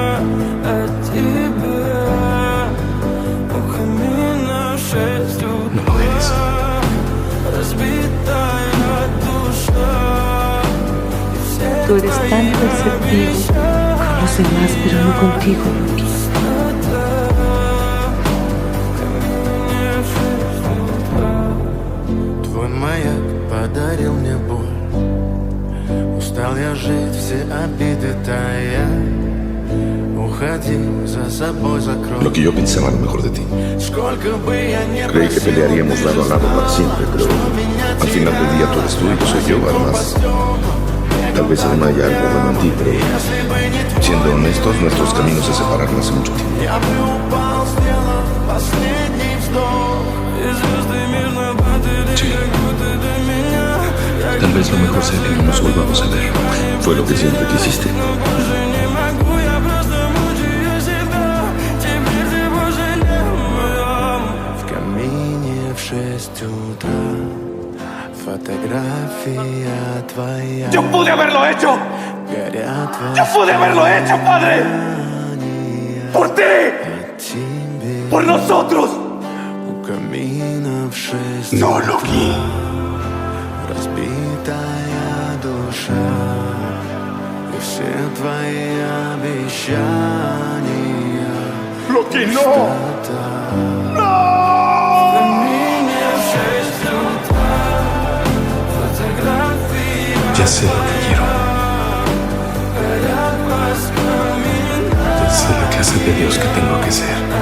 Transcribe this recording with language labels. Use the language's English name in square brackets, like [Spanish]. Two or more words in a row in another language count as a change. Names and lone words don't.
[Spanish] No lo eres. Tú eres tan perceptivo con los demás, pero no contigo, Loki. [Russian] Твой маяк подарил мне боль. Устал я жить, все обиды тая. Уходи, за собой закрой. [Spanish] Lo que yo pensaba lo mejor de ti. [Russian] Сколько бы я не [Spanish] Creí que pelearíamos lado a lado para siempre, pero al final del día tú eres tú y yo soy yo, además. Tal vez aún haya algo bueno en ti, pero siendo honestos, nuestros caminos se separaron hace mucho tiempo. [Russian] Я бы упал, сделав последний вздох. [Spanish] Sí. Tal vez lo mejor sea que no nos volvamos a ver. Fue lo que siempre quisiste. [Russian] В камине в 6 утра. Fotografía твоя. [Spanish] ¡Yo pude haberlo hecho! [Russian] Горят [Spanish] ¡Yo pude haberlo hecho, padre! ¡Por ti! [Russian] тебе. [Spanish] ¡Por nosotros! [Russian] У камина в 6 [Spanish] No, Loki. [Russian] разбитая душа. И все твои обещания. [Spanish] ¡Loki, no! Ya sé lo que quiero. Ya sé la clase de Dios que tengo que ser.